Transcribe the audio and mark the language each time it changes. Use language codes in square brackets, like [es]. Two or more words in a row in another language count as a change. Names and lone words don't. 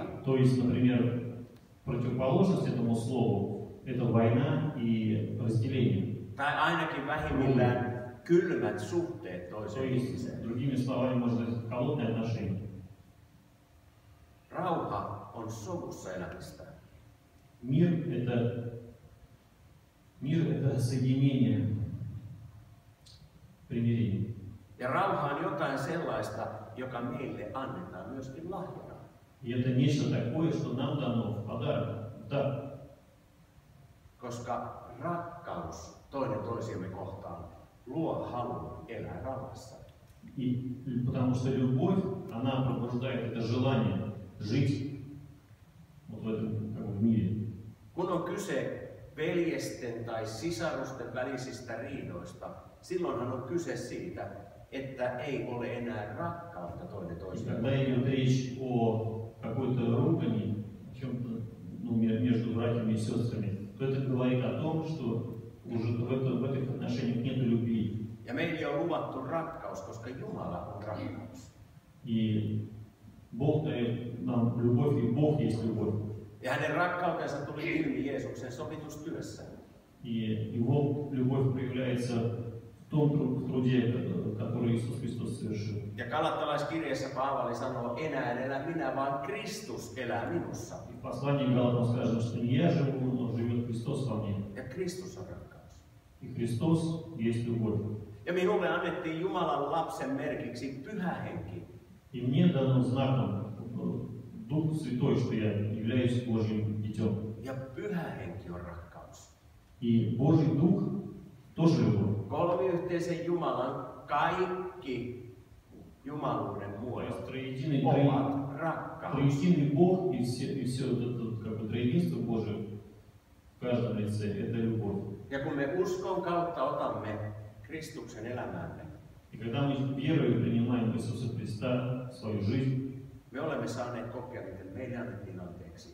[ru] То есть, например, противоположность этому слову – это война и разделение. [fi] Tai ainakin vähimmillään kylmät suhteet [ru] То [fi] toiseen [ru] есть, [fi] ihmiseen. [ru] другими словами, можно сказать, холодные отношения. [fi] Rauha on sovussa elämistä. [ru] Мир это соединение, примирение. [fi] Ja rauha on jotain sellaista, joka meille annetaan myöskin lahjana. [ru] И это нечто такое, что нам дано в подарок. [fi] Koska rakkaus toinen toisiamme kohtaan luo halun elää rauhassa. [ru] И потому что любовь, она пробуждает это желание жить вот в этом как бы, мире. [fi] Kun on kyse veljesten tai sisarusten välisistä riidoista, silloinhan on kyse siitä, että ei ole enää rakkautta toinen toiseen. [ru] Когда идет речь о какой-то ругани, о чем-то между братьями и сестрами, то это говорит о том, что уже в этих отношениях нет любви. [fi] Ja meille on luvattu rakkaus, koska Jumala on rakkaus. [ru] И Бог дает нам любовь, и Бог есть любовь. [fi] Ja hänen rakkautensa tuli ilmi Jeesuksen sovitustyössä. [ru] И Его любовь проявляется в том труде, который Иисус Христос совершил. [fi] Ja Galattalaiskirjeessä Paavali sanoo, enää en elä minä, vaan Kristus elää minussa. [ru] И в послании Галатам сказано, что не я живу, но живет Христос во мне. [fi] Ja Kristus on rakkaus. [ru] И Христос есть любовь. [fi] Ja minulle annettiin Jumalan lapsen merkiksi Pyhä Henki. [ru] И мне дано знаком Дух Святой, что я являюсь Божьим детем. [fi] Ja Pyhä Henki on rakkaus. [ru] И Божий Дух тоже любовь. [fi] Kolmiyhteisen Jumalan kaikki jumaluuden [ru] То [fi] muodot [ru] есть троединый [fi] ovat rakkaus. [ru] Бог и все вот это как бы троединство Божие в каждом лице – это любовь. [fi] Ja kun me uskon kautta otamme Kristuksen elämäämme, [ru] И когда мы верою принимаем Иисуса Христа в свою жизнь, [fi] me olemme saaneet kokea, miten meille annettiin anteeksi.